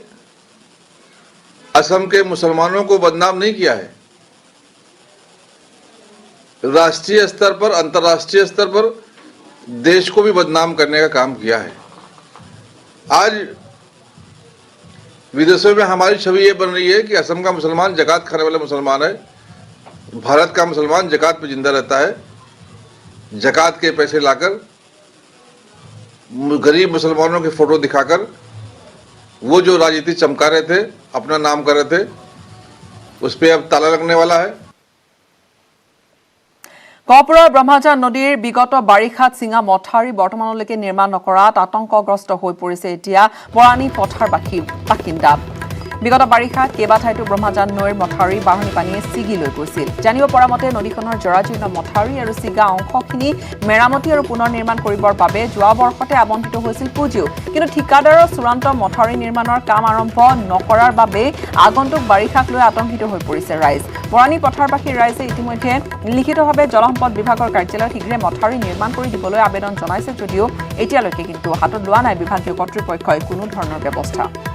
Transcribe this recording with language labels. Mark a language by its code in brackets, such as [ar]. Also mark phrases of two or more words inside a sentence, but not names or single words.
[hi] असम के मुसलमानों को बदनाम नहीं किया है राष्ट्रीय स्तर पर अंतर्राष्ट्रीय स्तर पर देश को भी बदनाम करने का काम किया है आज विदेशों में हमारी छवि ये बन रही है कि असम का मुसलमान जकात खाने वाला मुसलमान है भारत का मुसलमान जकात पे जिंदा रहता है जकात के पैसे लाकर गरीब मुसलमानों के फोटो दिखाकर वो जो राजनीति चमका रहे थे अपना नाम कर रहे थे उस पर अब ताला लगने वाला है [as] গহপুৰৰ ব্ৰহ্মজান নদীৰ বিগত বাৰিষাত চিঙা মথাউৰি বৰ্তমানলৈকে নিৰ্মাণ নকৰাত আতংকগ্ৰস্ত হৈ পৰিছে এতিয়া বৰানী পথাৰ বাসিন্দা বিগত বাৰিষাত কেইবাঠাইতো ব্ৰহ্মজান নৈৰ মথাউৰি বাঢ়নি পানীয়ে ছিগি লৈ গৈছিল জানিব পৰা মতে নদীখনৰ জৰাজীৰ্ণ মথাউৰি আৰু ছিগা অংশখিনি মেৰামতি আৰু পুনৰ নিৰ্মাণ কৰিবৰ বাবে যোৱা বৰ্ষতে আবণ্টিত হৈছিল পুঁজিও কিন্তু ঠিকাদাৰৰ চূড়ান্ত মথাউৰি নিৰ্মাণৰ কাম আৰম্ভ নকৰাৰ বাবে আগন্তুক বাৰিষাক লৈ আতংকিত হৈ পৰিছে ৰাইজ বৰানী পথাৰবাসীৰ ৰাইজে ইতিমধ্যে লিখিতভাৱে জলসম্পদ বিভাগৰ কাৰ্যালয়ত শীঘ্ৰে মথাউৰি নিৰ্মাণ কৰি দিবলৈ আবেদন জনাইছে যদিও এতিয়ালৈকে কিন্তু হাতত লোৱা নাই বিভাগীয় কৰ্তৃপক্ষই কোনো ধৰণৰ ব্যৱস্থা